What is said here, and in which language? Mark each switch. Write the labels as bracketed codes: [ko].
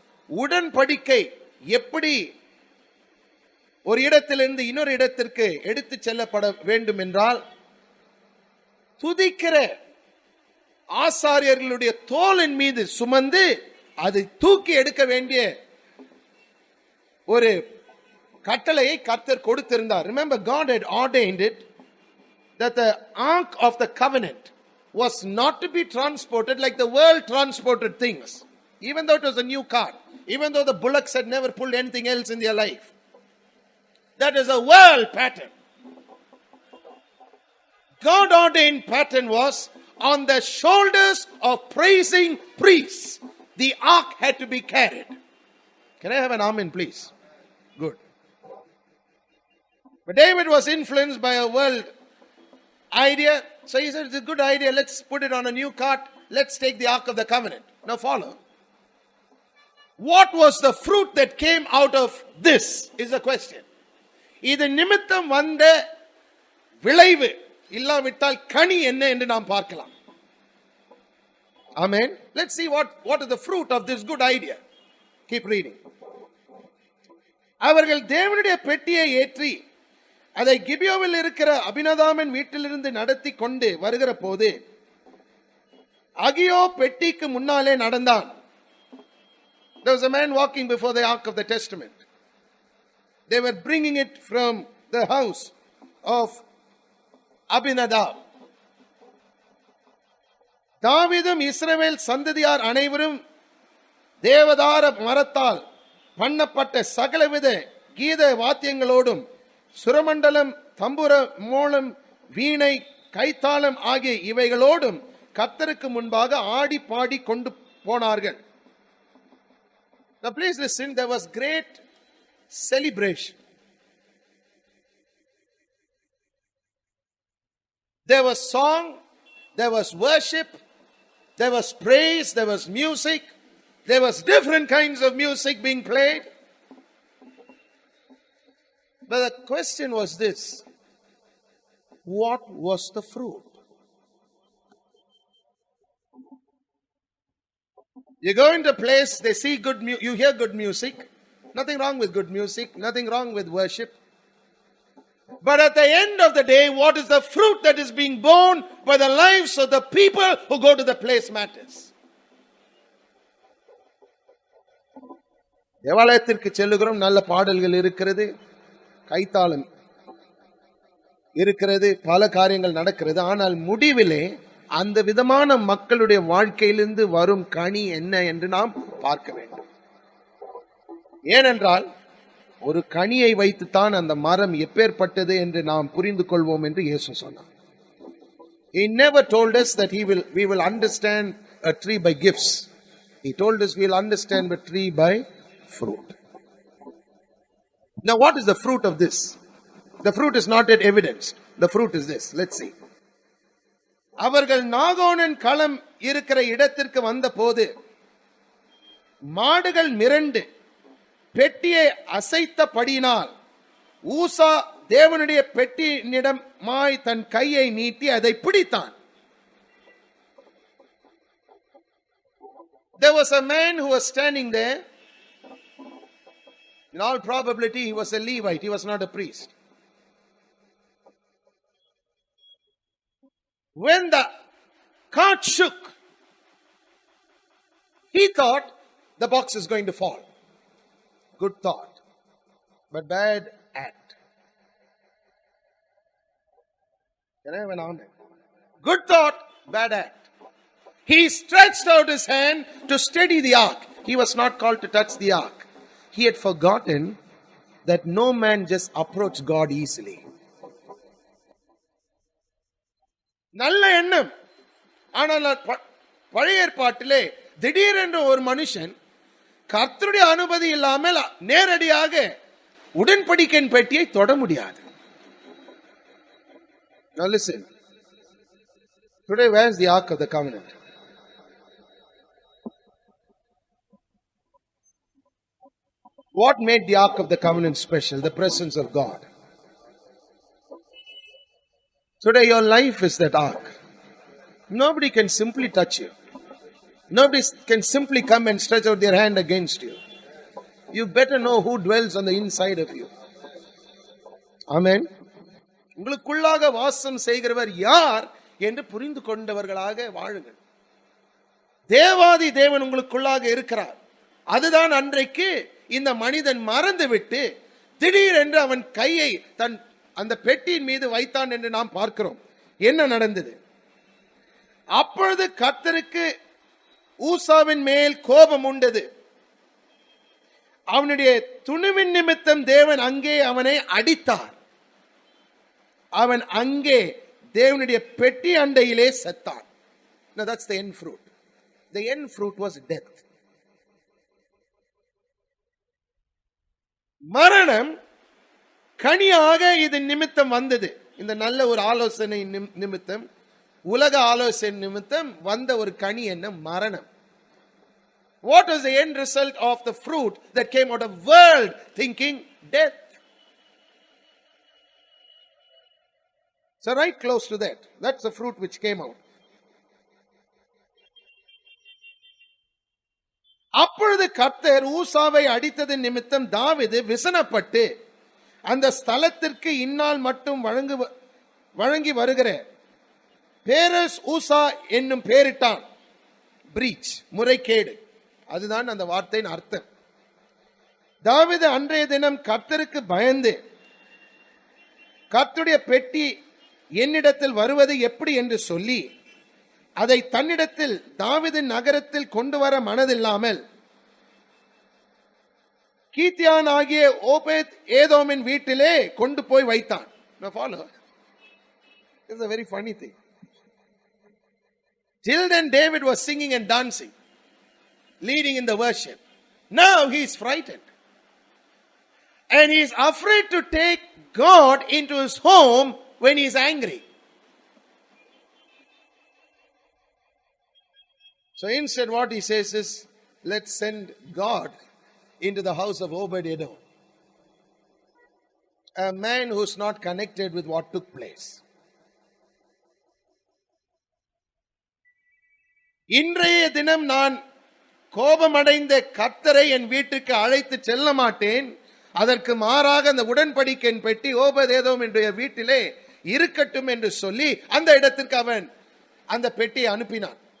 [ta] உடன்படிக்கை எப்படி ஒரு இடத்திலிருந்து இன்னொரு இடத்திற்கு எடுத்து செல்லப்பட வேண்டும் என்றால், துதிக்கிற ஆசாரியர்களுடைய தோளின் மீது சுமந்து அதை தூக்கி எடுக்க வேண்டிய ஒரு கட்டளையை கர்த்தர் கொடுத்திருந்தார். [en] Remember, God had ordained it that the ark of the covenant was not to be transported like the world transported things, even though it was a new car, even though the bullocks had never pulled anything else in their life. That is a world pattern. God ordained pattern was on the shoulders of praising priests. The ark had to be carried. Can I have an amen, please? Good. But David was influenced by a world idea. So he said, it's a good idea. Let's put it on a new cart. Let's take the ark of the covenant. Now follow. What was the fruit that came out of this is the question. [ta] இது நிமித்தம் வந்த விளைவு இல்லாவிட்டால் கனி என்ன என்று நாம் பார்க்கலாம். [en] Amen. Let's see what is the fruit of this good idea. Keep reading. [ta] அவர்கள் தேவனுடைய பெட்டியை ஏற்றி அதை கிபியோவில் இருக்கிற அபினதாமின் வீட்டிலிருந்து நடத்தி கொண்டு வருகிற போது அகியோ பெட்டிக்கு முன்னாலே நடந்தான். [en] There was a man walking before the ark of the testament. They were bringing it from the house of Abinadab. [ta] தாவீதும் இஸ்ரவேல் சந்ததியார் அனைவரும் தேவதார மரத்தால் பண்ணப்பட்ட சகலவித கீத வாத்தியங்களோடும் சுரமண்டலம், தம்புர, மோளம், வீணை, கைத்தாளம் ஆகிய இவைகளோடும் கர்த்தருக்கு முன்பாக ஆடி பாடி கொண்டு போனார்கள். [en] Now please listen, there was great celebration. There was song, there was worship, there was praise, there was music, there was different kinds of music being played. But the question was this: what was the fruit? You go into a place, they see you hear good music. Nothing wrong with good music, nothing wrong with worship. But at the end of the day, what is the fruit that is being born by the lives of the people who go to the place matters. [ta] தேவாலயத்திற்கு செல்லுகிறோம், நல்ல பாடல்கள் இருக்கிறது, கைத்தாளம் இருக்கிறது, பல காரியங்கள் நடக்கிறது. ஆனால் முடிவிலே அந்த விதமான மக்களுடைய வாழ்க்கையிலிருந்து வரும் கனி என்ன என்று நாம் பார்க்க வேண்டும். ஏனென்றால் ஒரு கனியை வைத்துத்தான் அந்த மரம் எப்பேற்பட்டது என்று நாம் புரிந்து கொள்வோம் என்று இயேசு சொன்னார். [en] He never told us that we will understand a tree by gifts. He told us we will understand a tree by fruit. Now what is the fruit of this? The fruit is not yet evidenced. The fruit is this. Let's see. அவர்கள் நாகோனின் களம் இருக்கிற இடத்திற்கு வந்த போது மாடுகள் மிரண்டு பெட்டியை அசைத்தபடியினால் ஊசா தேவனுடைய பெட்டியினிடமாய் தன் கையை நீட்டி அதை பிடித்தான். There was a man who was standing there. In all probability, he was a Levite. He was not a priest. When the cart shook, he thought the box is going to fall. Good thought, but bad act. Can I have an amen? Good thought, bad act. He stretched out his hand to steady the ark. He was not called to touch the ark. He had forgotten that no man just approached God easily. [ta] நல்ல எண்ணம். ஆனால் பழைய ஏற்பாட்டிலே திடீரென்று ஒரு மனுஷன் கர்த்தருடைய அனுமதி இல்லாமல் நேரடியாக உடன்படிக்கையின் பெட்டியை தொட முடியாது. [en] Now listen. Today, where is the Ark of the Covenant? What made the Ark of the Covenant special? The presence of God. Today, your life is that Ark. Nobody can simply touch you. Nobody can simply come and stretch out their hand against you. You better know who dwells on the inside of you. Amen. [ta] உங்களுக்குள்ளாக வாசம் செய்கிறவர் யார் என்று புரிந்து கொண்டவர்களாக வாழுங்கள். தேவாதி தேவன் உங்களுக்குள்ளாக இருக்கிறார். அதுதான் அன்றைக்கு இந்த மனிதன் மறந்துவிட்டு திடீரென்று அவன் கையை தன் அந்த பெட்டியின் மீது வைத்தான் என்று நாம் பார்க்கிறோம். என்ன நடந்தது? அப்பொழுது கர்த்தருக்கு ஊசாவின் மேல் கோபம் உண்டது. அவனுடைய துணிவின் நிமித்தம் தேவன் அங்கே அவனை அடித்தார். அவன் அங்கே தேவனுடைய பெட்டி அண்டையிலே செத்தான். [en] Now that's the end fruit. The end fruit was death. [ta] மரணம் கனியாக இது நிமித்தம் வந்தது. இந்த நல்ல ஒரு ஆலோசனை நிமித்தம், உலக ஆலோசனை நிமித்தம் வந்த ஒரு கனி என்ன? மரணம். [en] What was the end result of the fruit that came out of world thinking? Death. So right close to that. That's the fruit which came out. [ta] அப்பொழுது கர்த்தர் ஊசாவை அடித்தது நிமித்தம் தாவீது விசனப்பட்டு அந்த ஸ்தலத்திற்கு இந்நாள் மட்டும் வழங்கி வருகிற பேரஸ் ஊசா என்னும் பெயரிட்டான். பிரீச், முறைகேடு. அதுதான் அந்த வார்த்தையின் அர்த்தம். தாவீது அன்றைய தினம் கர்த்தருக்கு பயந்து கர்த்தருடைய பெட்டி என்னிடத்தில் வருவது எப்படி என்று சொல்லி அதை தன்னிடத்தில் தாவீதின் நகரத்தில் கொண்டு வர மனதில்லாமல் கீத்தியான் ஆகிய ஓபேத் ஏதோமின் வீட்டிலே கொண்டு போய் வைத்தான். [en] Now follow. This is a very funny thing. Till then David was singing and dancing, leading in the worship. Now he is frightened. And he is afraid to take God into his home when he is angry. So instead what he says is, let's send God into the house of Obed-Edom, a man who's not connected with what took place. [ta] இன்றைய தினம் நான் கோபமடைந்த கர்த்தரை என் வீட்டுக்கு அழைத்து செல்ல மாட்டேன். அதற்கு மாறாக அந்த உடன்படிக்கையின் பெட்டி ஓபேத்-ஏதோம் என்ற வீட்டிலே இருக்கட்டும் என்று சொல்லி அந்த இடத்திற்கு அவன் அந்த பெட்டியை அனுப்பினான்.